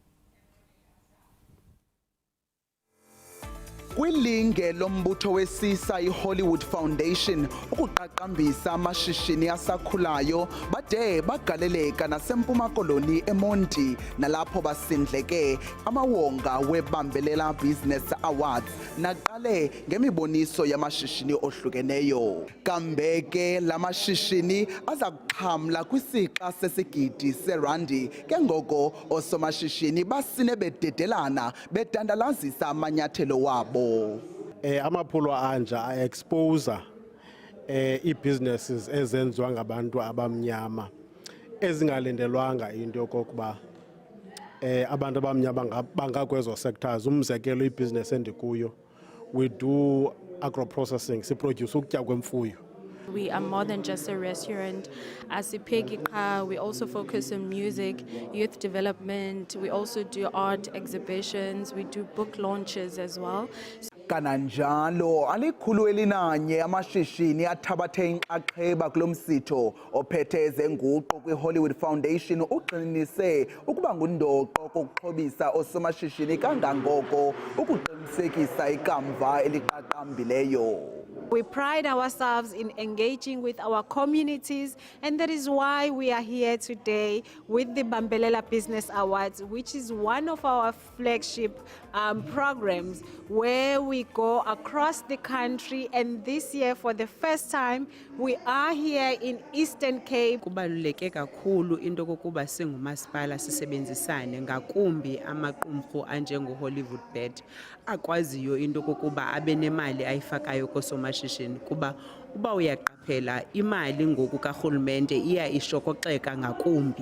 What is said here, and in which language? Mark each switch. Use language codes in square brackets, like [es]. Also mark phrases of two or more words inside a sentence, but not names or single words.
[xh] Kwilinge lombutho wesisa iHollywood Foundation ukuqaqambisa amashishini asakhulayo bade bagaleleka naseMpuma Koloni eMonti nalapho basindleke amawonga webambelela Business Awards naqale ngemiboniso yamashishini ohlukeneyo. Kambe ke lamashishini aza kuxhamla kwisixa sesigidi serandi ke ngoko osomashishini basine bededelana bedandalazisa amanyathelo wabo. Amaphulo anja a-expose i-businesses ezenziwa ngabantu abamnyama ezingalindelwanga into yokokuba abantu abamnyama bangakwezo sectors. Umzekelo i-business endikuyo, [en] we do agro-processing, [xh] siproduce ukutya kwemfuyo. [en] We are more than just a restaurant. As Ipegiqa, we also focus on music, youth development. We also do art exhibitions. We do book launches as well. [xh] Kananjalo alikhulu elinanye amashishini athabathe inxaxheba kulomsitho ophethe ezenguqu kwiHollywood Foundation uqinise ukuba ngundoqo kokuxhobisa osomashishini kangangoko ukuqinisekisa ikamva eliqaqambileyo. [en] We pride ourselves in engaging with our communities, and that is why we are here today with the Bambelela Business Awards, which is one of our flagship programs where we go across the country, and this year for the first time we are here in Eastern Cape. [xh] Kubaluleke kakhulu into kokuba singumasipala sisebenzisane ngakumbi amaqumrhu anjengo Hollywood Bet akwaziyo into kokuba abe nemali ayifakayo kosomashishini kuba uba uyaqaphela imali ngoku karhulumente iya ishokoxeka ngakumbi.